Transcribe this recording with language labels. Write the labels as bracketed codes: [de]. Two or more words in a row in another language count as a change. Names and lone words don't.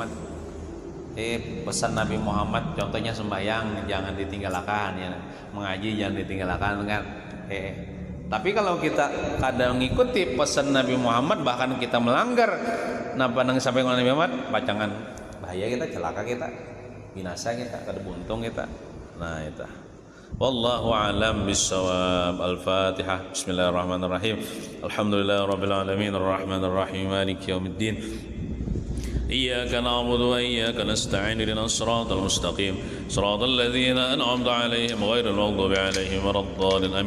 [id] Pesan Nabi Muhammad, contohnya sembahyang jangan ditinggalkan ya, mengaji jangan ditinggalkan kan. [bjn] Tapi kalau kita kadang mengikuti pesan Nabi Muhammad, bahkan kita melanggar napa nang sampai Nabi Muhammad, pacangan bahaya kita, celaka kita, binasa kita, kada buntung kita. Nah, itu. [ar] والله أعلم بالصواب. Al-Fatihah. بسم الله الرحمن الرحيم الحمد لله رب العالمين الرحمن الرحيم مالك يوم الدين. إياك نعبد وإياك نستعين اهدنا الصراط المستقيم صراط الذين أنعمت عليهم غير المغضوب عليهم ولا الضالين آمين.